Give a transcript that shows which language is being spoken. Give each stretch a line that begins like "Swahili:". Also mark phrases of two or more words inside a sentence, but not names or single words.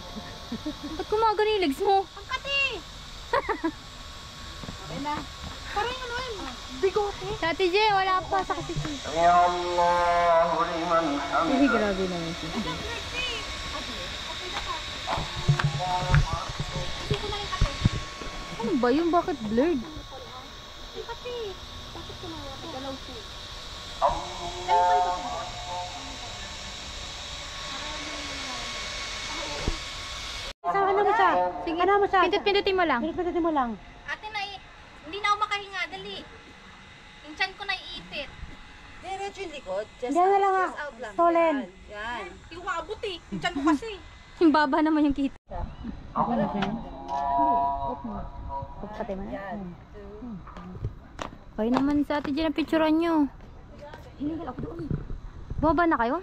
Filipino: Ba't kumaga na yung legs mo? Bigote. Sa Ate J, wala pa sa kasi.
Arabic: سمع الله لمن حمده
Filipino: Grabe naman siya. Ano ba yun? Bakit blurred? Ano mo siya? Sige, Ano mo siya? pindutin mo lang. Pindutin mo lang. Ate, hindi na ako makahinga. Dali. Yung chan ko naiipit. Diretso yung likod. Just Diyan na lang just ah. out lang. Stolen. Yan. Yung maabot eh. Yung chan ko kasi. Yung baba naman yung kita. Pagpatay mo na. Yan. Okay naman sa ate dyan ang picturean nyo. Baba na kayo?